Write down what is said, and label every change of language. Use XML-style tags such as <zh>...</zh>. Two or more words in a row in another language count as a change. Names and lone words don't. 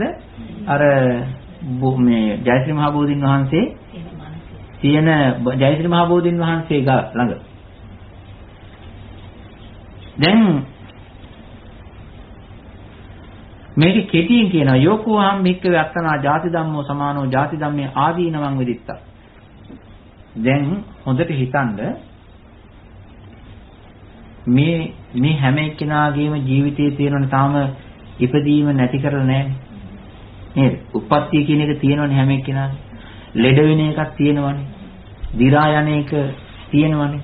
<si>අර මේ ජයශ්‍රී මහ බෝධින් වහන්සේ තියෙන ජයශ්‍රී මහ බෝධින් වහන්සේ ළඟ. දැන් මේක කෙටියෙන් කියනවා</si> <pi>යෝකෝ හම් භික්කවේ අත්තනා ජාති ධම්මෝ සමානෝ ජාති ධම්මේ ආදීනවං විදිත්තා.</pi> <si>දැන් හොඳට හිතන්න මේ හැම එක්කෙනාගේම ජීවිතයේ තියෙනවනේ තාම ඉපදීම නැති කරලා නැහැ නේද? උප්පත්තිය කියන එක තියෙනවනේ හැම එක්කෙනාගේ. ලෙඩ වෙන එකක් තියෙනවනේ. දි รา යන එක තියෙනවනේ.</si>